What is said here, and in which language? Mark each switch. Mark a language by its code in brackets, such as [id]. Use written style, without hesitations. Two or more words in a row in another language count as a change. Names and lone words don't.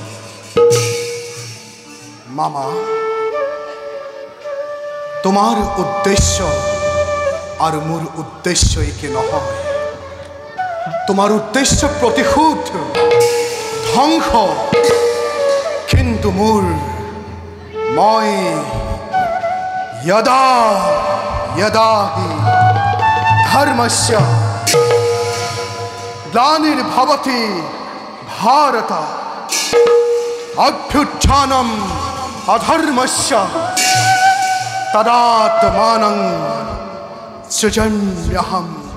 [as] মামা তোমাৰ উদ্দেশ্য আৰু মোৰ উদ্দেশ্য একে নহয় তোমাৰ উদ্দেশ্য প্ৰতিশোধ ধ্বংস কিন্তু মই [sa] यदा यदा हि धर्मस्य ग्लानिर्भवति भारत अभ्युत्थानम् अधर्मस्य तदात्मानं सृजाम्यहम्